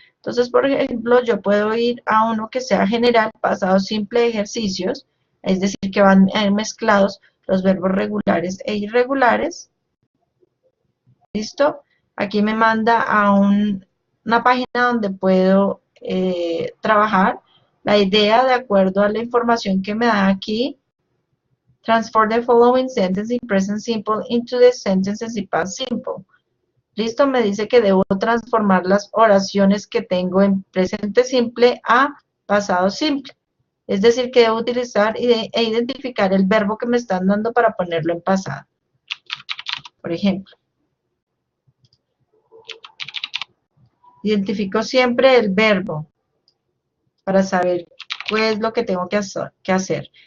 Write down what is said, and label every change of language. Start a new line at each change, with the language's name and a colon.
Spanish: Entonces, por ejemplo, yo puedo ir a uno que sea general, pasado simple de ejercicios, es decir, que van mezclados los verbos regulares e irregulares. ¿Listo? Aquí me manda a una página donde puedo trabajar. La idea, de acuerdo a la información que me da aquí,
English: Transform the following sentence in present simple into the sentences in past simple.
Spanish: Listo, me dice que debo transformar las oraciones que tengo en presente simple a pasado simple. Es decir, que debo utilizar e identificar el verbo que me están dando para ponerlo en pasado. Por ejemplo, identifico siempre el verbo para saber qué es lo que tengo que hacer.